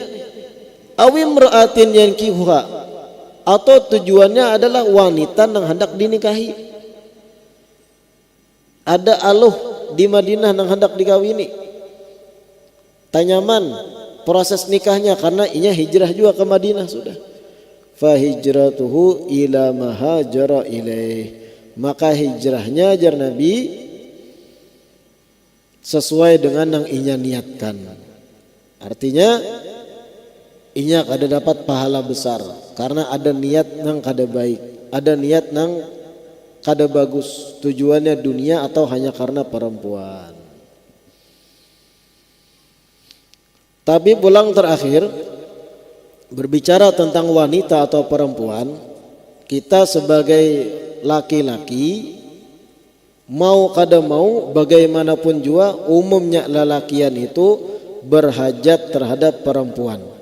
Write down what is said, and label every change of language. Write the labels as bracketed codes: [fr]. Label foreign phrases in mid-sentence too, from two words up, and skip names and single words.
[ar] Awim ra'atin yankihuha, [bjn] atau tujuannya adalah wanita nang hendak dinikahi. Ada aluh di Madinah nang hendak dikawini. Tanyaman proses nikahnya karena inya hijrah juga ke Madinah sudah. [ar] Fa hijratuhu ila ma hajara ilaih. [bjn] Maka hijrahnya ajar Nabi sesuai dengan yang inya niatkan. Artinya inya kada dapat pahala besar karena ada niat nang kada baik, ada niat nang kada bagus. Tujuannya dunia atau hanya karena perempuan. Tapi pulang terakhir berbicara tentang wanita atau perempuan, kita sebagai laki-laki mau kada mau bagaimanapun juga umumnya lelakian itu berhajat terhadap perempuan.